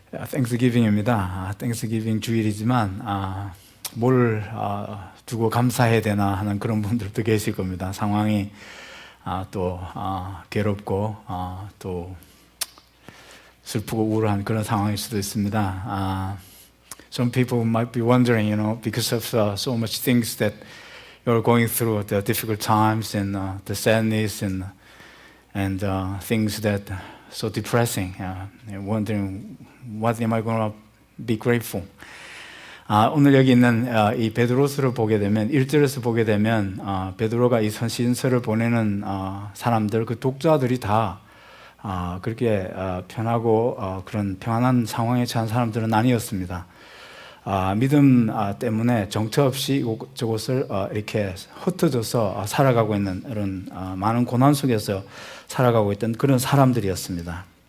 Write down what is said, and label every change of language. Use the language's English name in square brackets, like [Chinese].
[Korean] 땡스기빙입니다. 땡스기빙 주일이지만 뭘 두고 감사해야 되나 하는 그런 분들도 계실 겁니다. 상황이 또 괴롭고 또 슬프고 우울한 그런 상황일 수도 있습니다. [English] Some people might be wondering, because of so much things that you're going through, the difficult times and the sadness and things that so depressing, wondering what am I going to be grateful? [Korean] 오늘 여기 있는 이 베드로서를 보게 되면 1절에서 보게 되면 베드로가 이 서신서를 보내는 사람들, 그 독자들이 다 그렇게 편하고 그런 평안한 상황에 처한 사람들은 아니었습니다. 믿음 때문에 정처 없이 이곳저곳을 이렇게 흩어져서 살아가고 있는 이런 많은 고난 속에서 살아가고 있던 그런 사람들이었습니다.